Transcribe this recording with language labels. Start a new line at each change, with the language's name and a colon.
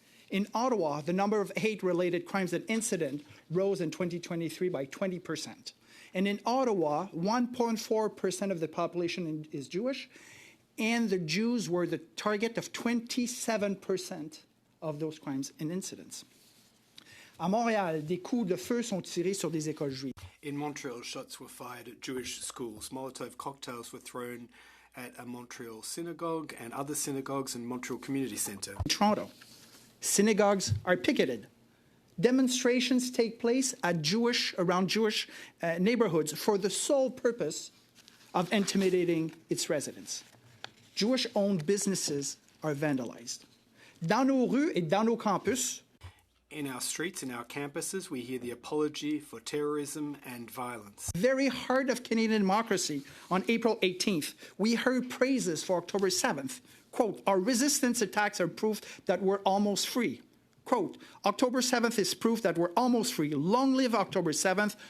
English: In Ottawa, the number of hate-related crimes and incidents rose in 2023 by 20%. And in Ottawa, 1.4% of the population is Jewish, and the Jews were the target of 27% of those crimes and incidents.
French: À Montréal, des coups de feu sont tirés sur des écoles juives.
English: In Montreal, shots were fired at Jewish schools. Molotov cocktails were thrown at a Montreal synagogue and other synagogues in Montreal Community Centre. In Toronto, synagogues are picketed. Demonstrations take place at around Jewish neighborhoods for the sole purpose of intimidating its residents. Jewish-owned businesses are vandalized.
French: Dans nos rues et dans nos campus,
English: in our streets, in our campuses, we hear the apology for terrorism and violence. Very heart of Canadian democracy, on April 18th, we heard praises for October 7th. Quote, our resistance attacks are proof that we're almost free. Quote, October 7th is proof that we're almost free. Long live October 7th.